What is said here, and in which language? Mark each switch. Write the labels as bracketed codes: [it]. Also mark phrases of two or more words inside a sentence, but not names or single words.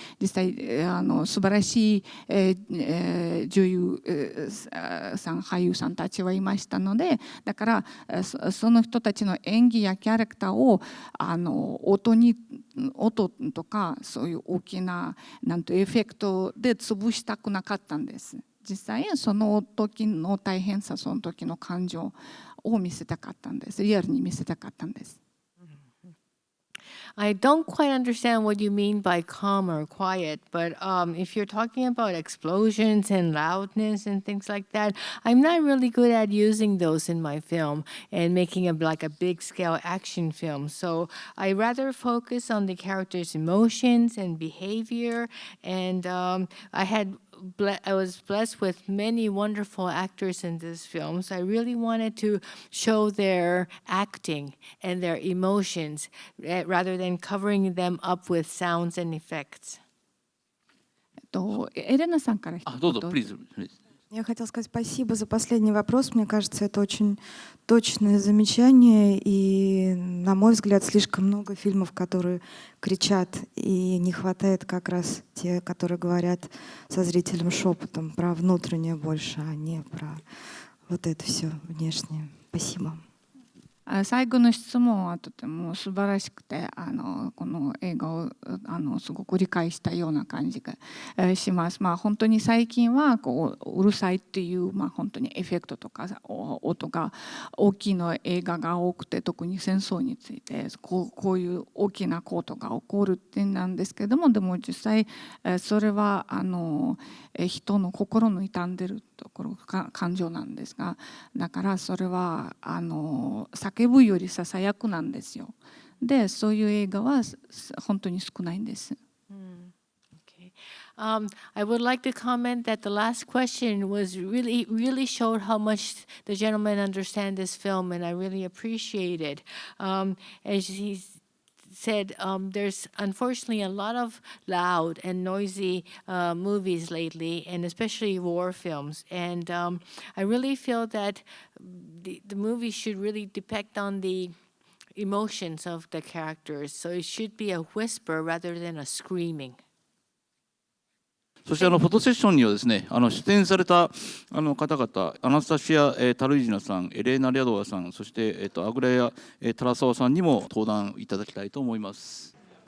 [ja] 実際素晴らしい、女優さん俳優さんたちはいましたので、だからその人たちの演技やキャラクターを音とかそういう大きなエフェクトで潰したくなかったんです。実際その時の大変さ、その時の感情を見せたかったんです。リアルに見せたかったんです。 [en] I don't quite understand what you mean by calm or quiet, but if you're talking about explosions and loudness and things like that, I'm not really good at using those in my film and making like a big scale action film. So I rather focus on the characters' emotions and behavior, and I was blessed with many wonderful actors in this film, so I really wanted to show their acting and their emotions rather than covering them up with sounds and effects. [ja] エレナさんから一あ、どうぞ、言。 [en] please. [ru] Я хотела сказать спасибо за последний вопрос. Мне кажется, это очень точное замечание. И, на мой взгляд, слишком много фильмов, которые кричат. И не хватает как раз те, которые говорят со зрителем шепотом про внутреннее больше, а не про вот это все внешнее. Спасибо. [ja] 最後の質問はとても素晴らしくてこの映画をすごく理解したような感じがします。本当に最近はうるさいっていう、本当にエフェクトとか音が大きな映画が多くて、特に戦争についてこういう大きなことが起こるってなんですけども、でも実際それは人の心の傷んでるところ感情なんですが、だからそれは叫ぶよりささやくなんですよ。で、そういう映画は本当に少ないんです。 [en] Okay. I would like to comment that the last question was really showed how much the gentleman understand this film, and I really appreciate it. As he said, there's unfortunately a lot of loud and noisy movies lately, and especially war films. And I really feel that the movie should really depict on the emotions of the characters. So it should be a whisper rather than a screaming. [ja] そしてフォトセッションにはですね、出演された方々、アナスタシア・タルィジナさん、エレーナ・リャドワさん、そしてアグラヤ・タラソワさんにも登壇いただきたいと思います。